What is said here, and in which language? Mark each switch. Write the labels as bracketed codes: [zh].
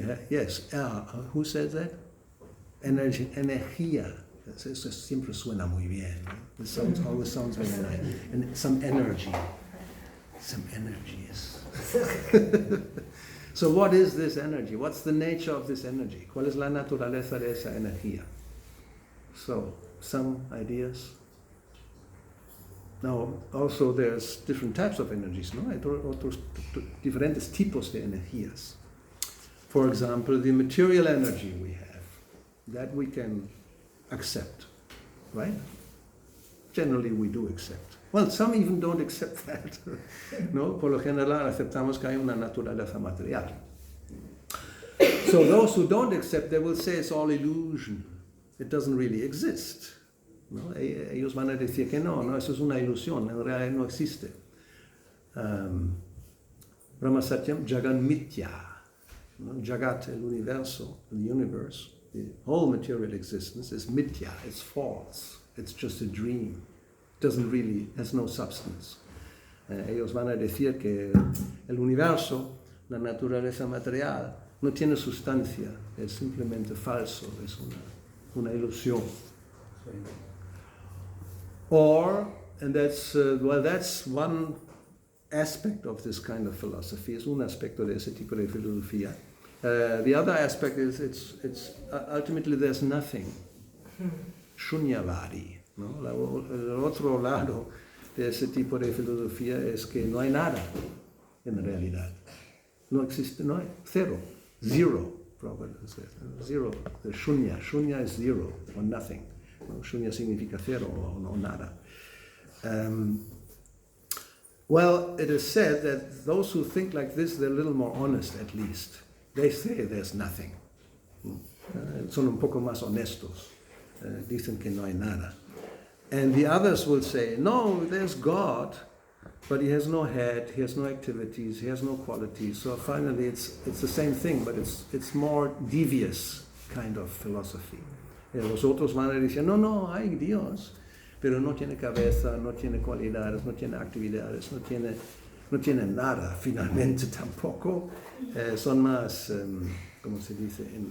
[en] Yes. Who says that? Energía. [es] Eso siempre suena muy bien. [en] It always sounds very nice. And some energy. Some energy, yes. So what is this energy? What's the nature of this energy? [es] ¿Cuál es la naturaleza de esa energía? [en] So, some ideas. Now, also there's different types of energies, ¿no? [es] Hay otros diferentes tipos de energías. [en] For example, the material energy we have, that we can accept, right? Generally we do accept. Well, some even don't accept that. [es] No, por lo general aceptamos que hay una naturaleza material. [en] So those who don't accept, they will say it's all illusion. It doesn't really exist. ¿No? [es] Ellos van a decir que no, eso es una ilusión, en realidad no existe. [sa] Brahma Satyam, Jagan Mitya. ¿No? [en] Jagat, [es] el universo, [en] the universe, the whole material existence is Mitya, it's false, it's just a dream. Doesn't really, has no substance. [es] Ellos van a decir que el universo, la naturaleza material, no tiene sustancia, es simplemente falso, es una ilusión. [en] Or, and that's one aspect of this kind of philosophy, [es] es un aspecto de ese tipo de filosofía. [en] The other aspect is it's ultimately there's nothing. [sa] Shunyavadi. ¿No? [es] El otro lado de ese tipo de filosofía es que no hay nada en realidad. No existe, no hay, cero, [en] zero, zero, the shunya. Shunya is zero, or nothing. [es] ¿No? Shunya significa cero o nada. [en] Well, it is said that those who think like this, they're a little more honest at least. They say there's nothing. [es] Son un poco más honestos. Dicen que no hay nada. [en] And the others will say, no, there's God, but he has no head, he has no activities, he has no qualities. So finally it's the same thing, but it's more devious kind of philosophy. [es] Los otros van a decir, no, hay Dios, pero no tiene cabeza, no tiene cualidades, no tiene actividades, no tiene nada, finalmente tampoco. Son más, ¿cómo se dice?